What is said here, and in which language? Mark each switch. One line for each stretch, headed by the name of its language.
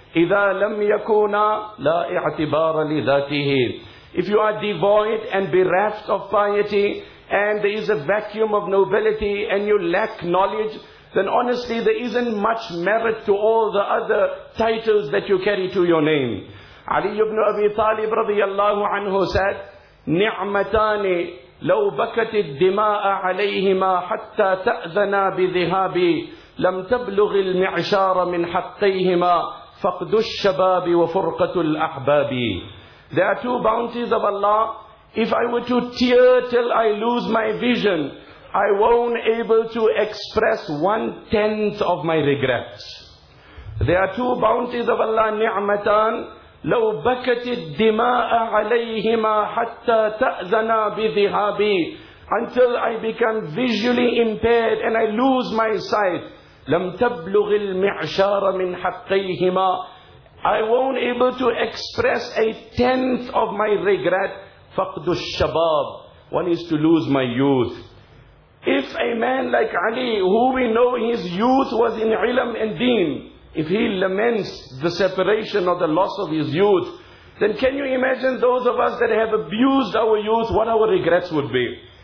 Arabic: إِذَا لَمْ يَكُونَ لَا اِعْتِبَارَ لِذَاتِهِ.
English: If you are devoid and bereft of piety, and there is a vacuum of nobility, and you lack knowledge, then honestly there isn't much merit to all the other titles that you carry to your name.
Arabic: Ali ibn Abi Talib radiyallahu anhu said, نِعْمَتَانِ لَوْ بَكَتِ الدِّمَاءَ عَلَيْهِمَا حَتَّى تَأْذَنَا بِذِهَابِ لَمْ تَبْلُغِ الْمِعْشَارَ مِنْ حَقَّيْهِمَا فَقْدُ الشَّبَابِ وَفُرْقَةُ الْأَحْبَابِ.
English: There are two bounties of Allah. If I were to tear till I lose my vision, I won't able to express one-tenth of my regrets. There are two bounties of Allah, ni'matan,
Arabic: لو بكت الدماء عليهما حتى تأذنا بذهابي.
English: Until I become visually impaired and I lose my sight.
Arabic: لم تبلغ المعشار من حقيهما.
English: I won't able to express a tenth of my regret.
Arabic: فقد الشباب.
English: One is to lose my youth. If a man like Ali, who we know his youth was in ilm and deen, if he laments the separation or the loss of his youth, then can you imagine those of us that have abused our youth, what our regrets would be?